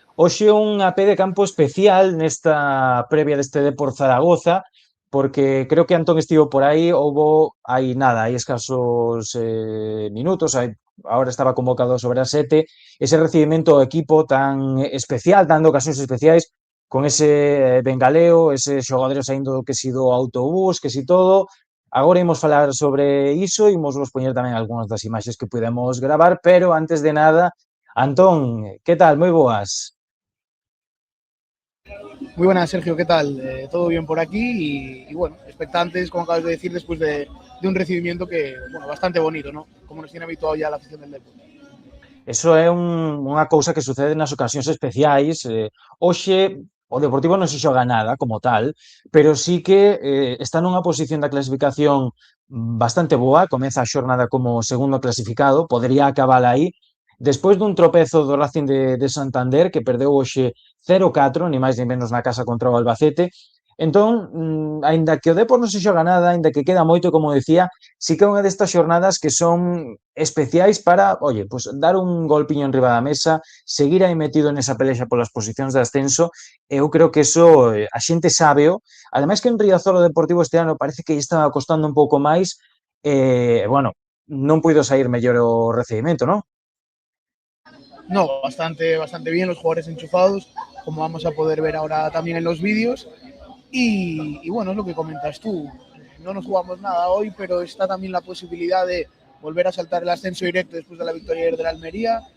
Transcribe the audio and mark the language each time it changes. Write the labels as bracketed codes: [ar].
[gl] Hoxe un AP de campo especial nesta previa deste Depor Zaragoza, porque creo que Antón estivo por aí, houbo hai nada, hai escasos minutos, ahora estaba convocado sobre as 7, ese recibimento ao equipo tan especial, dando ocasións especiais, con ese bengaleo, ese xogadores saindo do que si do autobús, que si todo. Agora imos falar sobre iso, imos vos poñer tamén algunhas das imaxes que pudemos gravar, pero antes de nada, Antón, que tal? Moi boas. [es] Muy buenas, Sergio, ¿qué tal? Todo bien por aquí y bueno, expectantes, como acabas de decir, después de un recibimiento que, bueno, bastante bonito, ¿no? Como nos tiene habituado ya la afición del Depor. [gl] Eso é unha cousa que sucede nas ocasións especiais. Hoxe o Deportivo non se xoga nada como tal, pero sí que está nunha posición da clasificación bastante boa, comeza a xornada como segundo clasificado, podría acabar aí, despois dun tropezo do Racing de Santander, que perdeu hoxe 0-4, ni máis ni menos na casa contra o Albacete. Entón, aínda que o Depor non se xoga nada, aínda que queda moito, como decía, sí que é unha destas xornadas que son especiais para, oye, pues dar un golpiño en riba da mesa, seguir aí metido nesa pelexa polas posicións de ascenso. Eu creo que eso a xente sábeo. Ademais que en Riazor o Deportivo este ano parece que lle estaba costando un pouco máis. Bueno, non puido sair mellor o recibimento, non? [es] No, bastante bien los jugadores enchufados, como vamos a poder ver ahora también en los vídeos. Y bueno, es lo que comentas tú. No nos jugamos nada hoy, pero está también la posibilidad de volver a saltar el ascenso directo después de la victoria de la Almería.